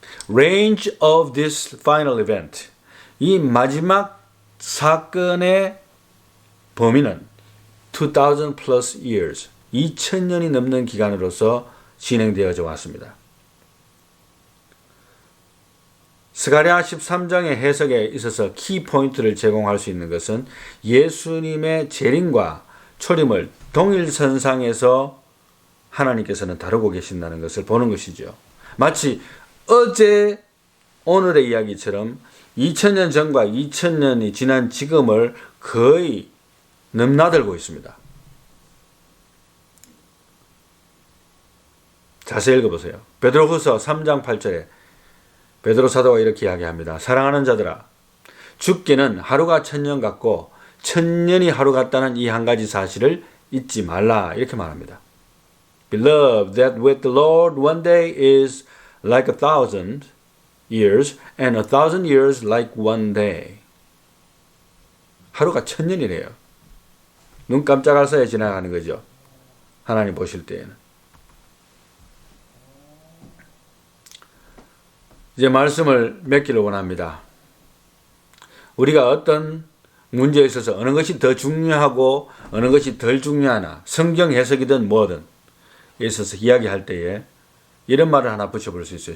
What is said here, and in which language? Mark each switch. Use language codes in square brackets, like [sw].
[en] Range of this final event. [ko] 이 마지막 사건의 범위는 [en] 2000 plus years, [ko] 2000년이 넘는 기간으로서 진행되어져 왔습니다. 스가랴 13장의 해석에 있어서 키포인트를 제공할 수 있는 것은 예수님의 재림과 초림을 동일선상에서 하나님께서는 다루고 계신다는 것을 보는 것이죠. 마치 어제 오늘의 이야기처럼 2000년 전과 2000년이 지난 지금을 거의 넘나들고 있습니다. 자세히 읽어보세요. 베드로후서 3장 8절에 베드로 사도가 이렇게 이야기합니다. 사랑하는 자들아, 죽기는 하루가 1000년 같고 1000년이 하루 같다는 이 한 가지 사실을 잊지 말라, 이렇게 말합니다. [en] Beloved, that with the Lord one day is like 1000 years and 1000 years like one day. [ko] 하루가 1000년이래요. 눈 깜짝할 사이에 지나가는 거죠. 하나님 보실 때에는. 이제 말씀을 맺기를 원합니다. 우리가 어떤 문제에 있어서 어느 것이 더 중요하고 어느 것이 덜 중요하나, 성경 해석이든 뭐든 있어서 이야기할 때에 이런 말을 하나 붙여볼 수 있어요.